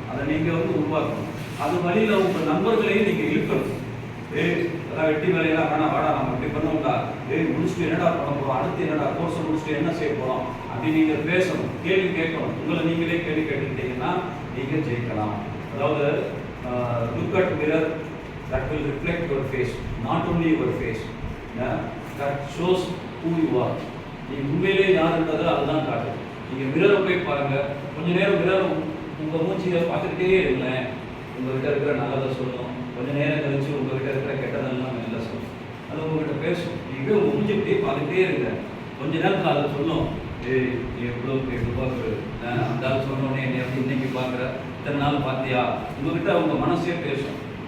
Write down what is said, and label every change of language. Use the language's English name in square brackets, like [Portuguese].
[Tamil] அதை நீங்கள் வந்து உருவாக்கணும். அது வழியில் உங்கள் நண்பர்களையும் நீங்கள் இழுக்கணும். அதான் வெட்டி வேலையெல்லாம் வேணாம், வாடா நம்ம இப்படி பண்ணுவோம்டா, முடிச்சுட்டு என்னடா பண்ண போகிறோம், அடுத்து என்னடா கோர்ஸை முடிச்சுட்டு என்ன செய்ய போகிறோம் அப்படி நீங்கள் பேசணும், கேள்வி கேட்கணும். உங்களை நீங்களே கேள்வி கேட்டுக்கிட்டீங்கன்னா நீங்கள் ஜெயிக்கலாம். அதாவது [English] Look at mirror, that will reflect your face, not only your face, that shows who you are. [Tamil] நீங்கள் உண்மையிலே யாருன்றதை அதுதான் காட்டும். நீங்கள் மிரரை போய் பாருங்கள், கொஞ்சம் நேரம் மிரர் உங்கள் மூச்சியை பார்த்துக்கிட்டே இருங்களேன். உங்கள்கிட்ட இருக்கிற நல்லதை சொல்லணும், கொஞ்சம் நேரம் கழிச்சு உங்கள்கிட்ட இருக்கிற கெட்டதெல்லாம் நல்லா சொல்லணும். அது உங்கள்கிட்ட பேசும். நீங்கள் உங்கள் மூஞ்சி இப்படியே பார்த்துக்கிட்டே இருங்க. கொஞ்ச நேரத்தில் அதை சொல்லும், எவ்வளோ எதிர்பார்க்குறது அந்த ஆள் சொன்னோடனே என்னை வந்து இன்னைக்கு பார்க்குற, இத்தனை நாள் பார்த்தியா, உங்கள்கிட்ட அவங்க மனசே பேசும்.